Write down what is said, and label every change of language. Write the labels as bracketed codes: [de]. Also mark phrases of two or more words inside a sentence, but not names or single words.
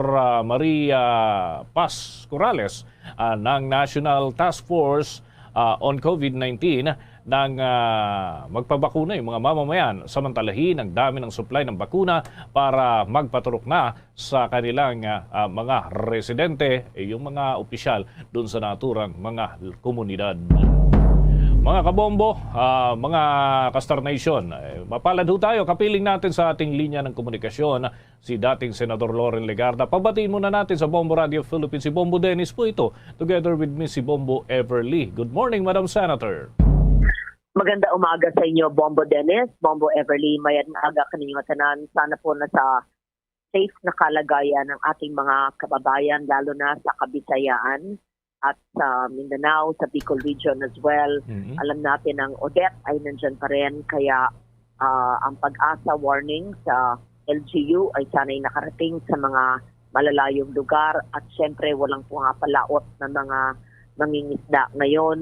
[tl] Maria Paz Corrales ng National Task Force on COVID-19 nang magpabakuna yung mga mamamayan, samantalahin ang dami ng supply ng bakuna para magpaturok na sa kanilang mga residente, yung mga opisyal doon sa naturang mga komunidad. Mga kabombo, mga Kastar Nation, mapalad ho tayo. Kapiling natin sa ating linya ng komunikasyon si dating Senador Loren Legarda. Pabatiin muna natin sa Bombo Radio Philippines si Bombo Dennis po ito. [en] Together with me [tl] si Bombo Everly. [en] Good morning, Madam Senator. [tl] Maganda umaga sa inyo, Bombo Dennis, Bombo Everly. [hil] Mayad na aga kaninyong tanan. [tl] Sana po na sa safe na kalagayan ng ating mga kababayan, lalo na sa Kabisayaan at sa Mindanao, sa Bicol Region [en] as well. [tl] Alam natin ang Odette ay nandyan pa rin, kaya ang pag-asa warning sa LGU ay sana'y nakarating sa mga malalayong lugar at syempre walang pumapalaot na mga mangingisda ngayon.